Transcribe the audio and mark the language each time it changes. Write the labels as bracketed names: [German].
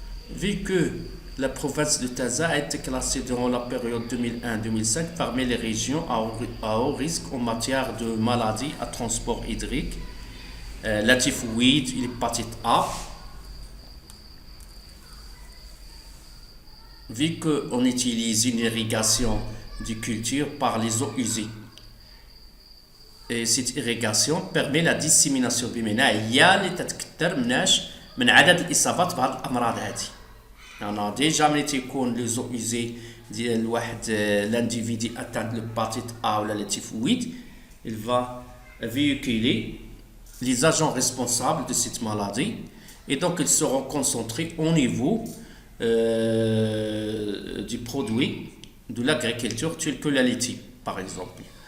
[French] Vu que la province de Taza a été classée durant la période 2001-2005 parmi les régions à haut risque en matière de maladies à transport hydrique, la typhoïde et l'hépatite A, vu qu'on utilise une irrigation de culture par les eaux usées. Et cette irrigation permet la dissémination [Arabic] بمعنى هي اللي تتكثر من عدد الإصابات بهذه الأمراض هذه. يعني ديجا ملي تيكون لي زو [French] usées ديال واحد l'individu atteint de l'hépatite A ou la typhoïde, il va véhiculer les agents responsables de cette maladie et donc ils seront concentrés au niveau du produit de l'agriculture tel que la laiterie par exemple.